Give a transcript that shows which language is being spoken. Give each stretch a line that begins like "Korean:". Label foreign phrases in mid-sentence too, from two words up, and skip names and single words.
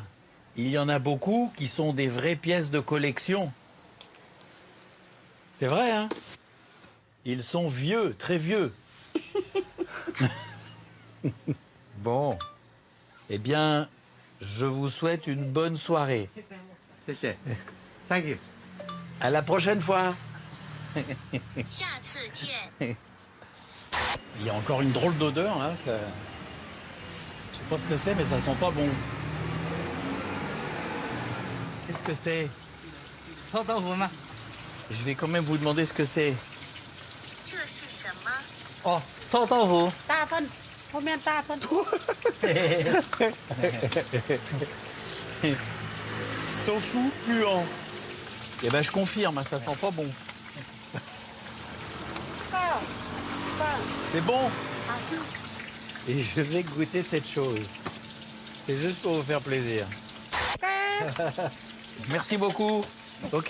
French: Il y en a beaucoup qui sont des vraies pièces de collection. C'est vrai, hein? Ils sont vieux, très vieux. Bon. Eh bien, je vous souhaite une bonne soirée.
English: Thank you.
French: À la prochaine fois. Il y a encore une drôle d'odeur, là. Ça... Je sais pas ce que c'est, mais ça sent pas bon. Qu'est-ce que c'est? Je vais quand même vous demander ce que c'est.
Chinese: Oh, 臭豆腐。大份，后面大份。
French: Tofu puant. Eh ben je confirme, ça sent pas bon. C'est bon. Et je vais goûter cette chose. C'est juste pour vous faire plaisir. Merci beaucoup. Ok.